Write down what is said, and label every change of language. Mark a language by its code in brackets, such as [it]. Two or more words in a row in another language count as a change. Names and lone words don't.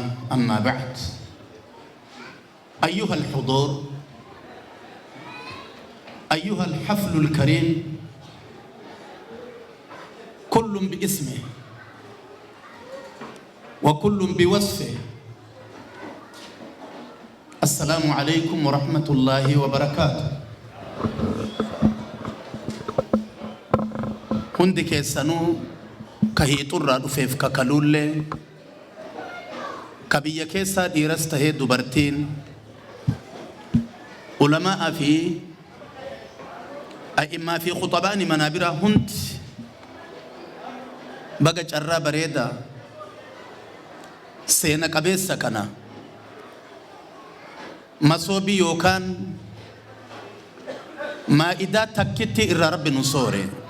[ar] أما بعد، أيها الحضور، أيها الحفل الكريم، كل باسمه وكل بوصفه. السلام عليكم ورحمة الله وبركاته. [om] hundi keessanuu kahiixurraa dhufeef kakaluullee kabiyya keessaa dhiiras tahee dubartiin ulamaa fi a'immaa fi khuxabaani manaabiraa hundi baga carraa bareedaa seena qabeessa kana masoobii yookaan maa'idaa takkitti irraa rabbi nu soore.